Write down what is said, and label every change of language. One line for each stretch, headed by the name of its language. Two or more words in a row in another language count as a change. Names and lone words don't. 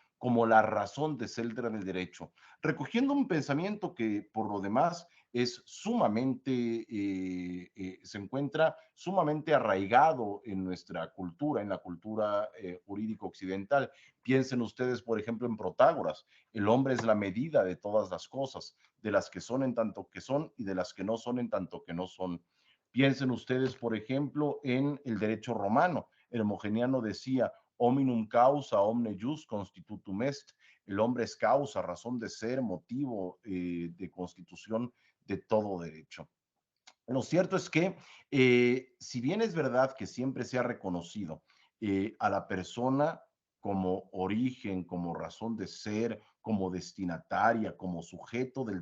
Spanish: como la razón de ser del derecho, recogiendo un pensamiento que por lo demás es sumamente, se encuentra sumamente arraigado en nuestra cultura, en la cultura jurídica occidental. Piensen ustedes, por ejemplo, en Protágoras. El hombre es la medida de todas las cosas, de las que son en tanto que son y de las que no son en tanto que no son. Piensen ustedes, por ejemplo, en el derecho romano. El Mogeniano decía,
Latin: hominum causa, omne jus constitutum est.
Spanish: El hombre es causa, razón de ser, motivo de constitución de todo derecho. Lo cierto es que, si bien es verdad que siempre se ha reconocido a la persona como origen, como razón de ser, como destinataria, como sujeto del